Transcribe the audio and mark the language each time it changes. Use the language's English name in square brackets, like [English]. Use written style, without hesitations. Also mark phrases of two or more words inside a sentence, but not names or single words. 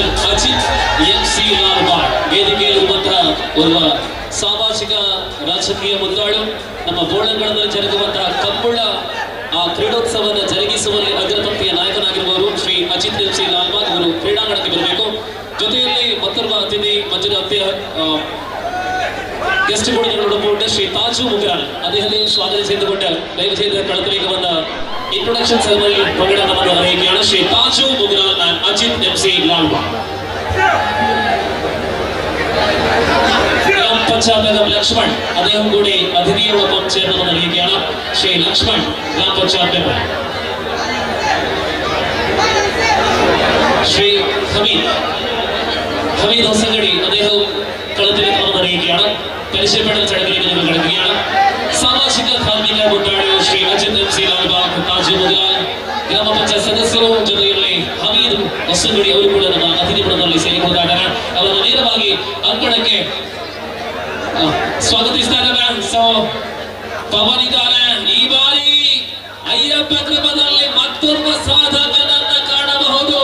[Kannada] Ajit MC Lalbag ವೇದಿಕೆಯಲ್ಲಿರುವಂತಹ ಓರ್ವ ಸಾಮಾಜಿಕ ರಾಜಕೀಯ ಮುಂದಾಳು, ನಮ್ಮ ಬೋಳಂಗಳಲ್ಲಿ ಜರುಗುವಂತಹ ಕಬ್ಬುಳ್ಳ ಆ ಕ್ರೀಡೋತ್ಸವವನ್ನು ಜರುಗಿಸುವಲ್ಲಿ ಅಗ್ರಪಂಕ್ತಿಯ ನಾಯಕನಾಗಿರುವವರು ಶ್ರೀ ಅಜಿತ್ MC ಲಾಲ್ಬಾಗ್ ಅವರು ಕ್ರೀಡಾಂಗಣಕ್ಕೆ ಬರಬೇಕು. ಜೊತೆಯಲ್ಲಿ ಮತ್ತೊಬ್ಬ ಅತಿಥಿ ಮಂಜುನಾಥ್ಯ ಗೆಸ್ಟ್ ಬೋರ್ಡ್ ಶ್ರೀ ತಾಜು ಮುಗ್ರಾಲ್ [Malayalam] അദ്ദേഹത്തെ സ്വാഗതം ചെയ്തുകൊണ്ട് ദയവ് ചെയ്ത് കളത്തിലേക്ക് വന്ന ഇൻട്രൊഡക്ഷൻ സെറമണിയിൽ പങ്കെടുക്കണമെന്ന് അറിയിക്കുകയാണ്. ശ്രീ താജു മുഗ്രാൽ ആൻഡ് അജിത് MC ലാൽബാഗ്. പശ്ചാത്തലം ലക്ഷ്മൺ, അദ്ദേഹം കൂടി അതിഥിയോടൊപ്പം ചേർന്നെന്ന് അറിയിക്കുകയാണ്. ശ്രീ ലക്ഷ്മൺ ഗ്രാം പശ്ചാത്തലം. ശ്രീ ഹമീദ് ഹൊസങ്കടി, അദ്ദേഹം കളത്തിലേക്ക് വന്നെന്ന് അറിയിക്കുകയാണ്. പരിചയപ്പെടൽ ചടങ്ങിലേക്ക് നിങ്ങൾ കിടക്കുകയാണ്. സാമാജിക ധാർമ്മിക മുണ്ടാളി [Kannada] ಶ್ರೀ ಅಜಿತ್ MC ಲಾಲ್ಬಾಗ್, ತಾಜು ಮುಗ್ರಾಲ್, ಗ್ರಾಮ ಪಂಚಾಯತ್ ಸದಸ್ಯರು, ಜೊತೆಯಲ್ಲಿ ಹಮೀದ್ ಹೊಸಂಗಡಿ ಅವರು ಕೂಡ ನಮ್ಮ ಅತಿಥಿ ಪುಟದಲ್ಲಿ ಸೇರಿಕೊಂಡಿದ್ದಾರೆ. ಅವರನ್ನು ನೇರವಾಗಿ ಅಂಕಣಕ್ಕೆ ಸ್ವಾಗತಿಸ್ತಾ ಇದ್ದಾರೆ. ಸೊ ಪವನ್ ಇದ್ದಾರೆ. ಈ ಬಾರಿ ಅಯ್ಯಪ್ಪ ಕ್ರಮದಲ್ಲಿ ಮತ್ತೊಬ್ಬ ಸಾಧಕನನ್ನ ಕಾಣಬಹುದು.